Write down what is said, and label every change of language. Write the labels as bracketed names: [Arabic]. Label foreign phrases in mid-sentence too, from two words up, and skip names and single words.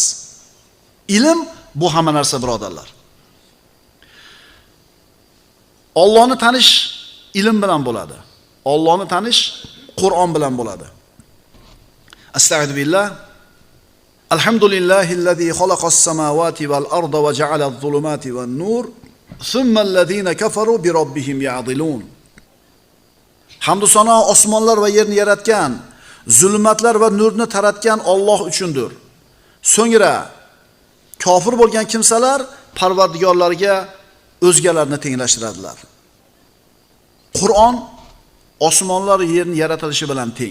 [Uzbek] Ilm bu hamma narsa, birodarlar. Allohni tanish ilm bilan bo'ladi. Allohni tanish Qur'on bilan bo'ladi. [Arabic] أستغفر الله. الحمد لله الذي خلق السماوات والأرض وجعل الظلمات والنور, ثم الذين كفروا بربهم يعدلون. [Uzbek] Hamd va sano osmonlar va yerni yaratgan, zulmatlar va nurni taratgan Alloh uchundir. So'ngra kofir bo'lgan kimsalar Parvardigorlariga o'zgalarni tenglashtiradilar. Qur'on osmonlar va yerni yaratilishi bilan teng.